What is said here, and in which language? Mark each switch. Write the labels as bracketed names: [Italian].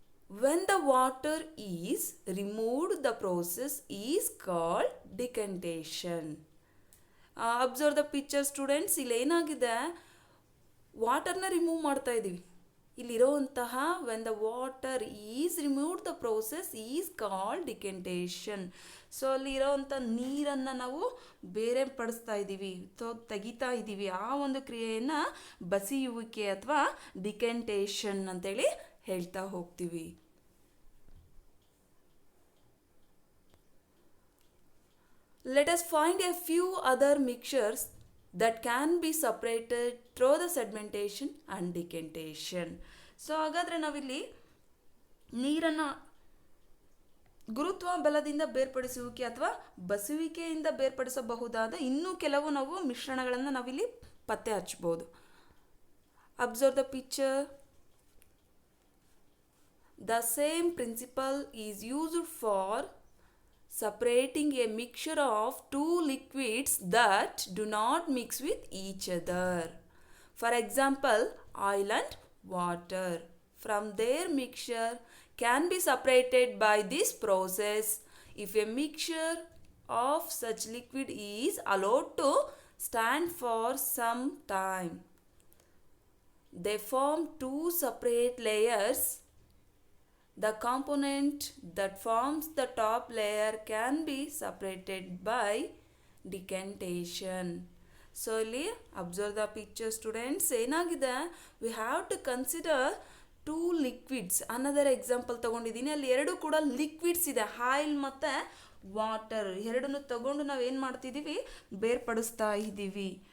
[English] When the water is removed, the process is called decantation. Observe the picture students. [Kannada] ಇಲ್ಲಿ ಏನಾಗಿದೆ, ವಾಟರ್ನ remove ಮಾಡ್ತಾ ಇದ್ದೀವಿ. ಇಲ್ಲಿರೋವಂತಹ [English] when the water is removed, the process is called decantation. [Kannada] So ಅಲ್ಲಿರೋವಂಥ ನೀರನ್ನು ನಾವು ಬೇರೆ ಪಡಿಸ್ತಾ ಇದ್ದೀವಿ, ತೆಗಿತಾ ಇದ್ದೀವಿ. ಆ ಒಂದು ಕ್ರಿಯೆಯನ್ನು ಬಸಿಯುವಿಕೆ ಅಥವಾ ಡಿಕೆಂಟೇಷನ್ ಅಂತೇಳಿ ಹೇಳ್ತಾ ಹೋಗ್ತೀವಿ. [English] Let us find a few other mixtures that can be separated through the sedimentation and decantation. [Kannada] So ಹಾಗಾದರೆ ನಾವಿಲ್ಲಿ ನೀರನ್ನು ಗುರುತ್ವ ಬಲದಿಂದ ಬೇರ್ಪಡಿಸುವಿಕೆ ಅಥವಾ ಬಸುವಿಕೆಯಿಂದ ಬೇರ್ಪಡಿಸಬಹುದಾದ ಇನ್ನೂ ಕೆಲವು ನಾವು ಮಿಶ್ರಣಗಳನ್ನು ನಾವಿಲ್ಲಿ ಪತ್ತೆ ಹಚ್ಚಬಹುದು. [English] Observe the picture. The same principle is used for separating a mixture of two liquids that do not mix with each other. For example, oil and water from their mixture can be separated by this process if a mixture of such liquid is allowed to stand for some time. They form two separate layers. The component that forms the top layer can be separated by decantation. So ಇಲ್ಲಿ observe the picture students. [Kannada] ಏನಾಗಿದೆ, [English] We have to consider 2 liquids. Another example [Kannada] ತೊಗೊಂಡಿದ್ದೀನಿ. ಅಲ್ಲಿ ಎರಡು ಕೂಡ liquids ಇದೆ, oil ಮತ್ತು water. ಎರಡನ್ನು ತಗೊಂಡು ನಾವು ಏನು ಮಾಡ್ತಿದ್ದೀವಿ, ಬೇರ್ಪಡಿಸ್ತಾ ಇದ್ದೀವಿ.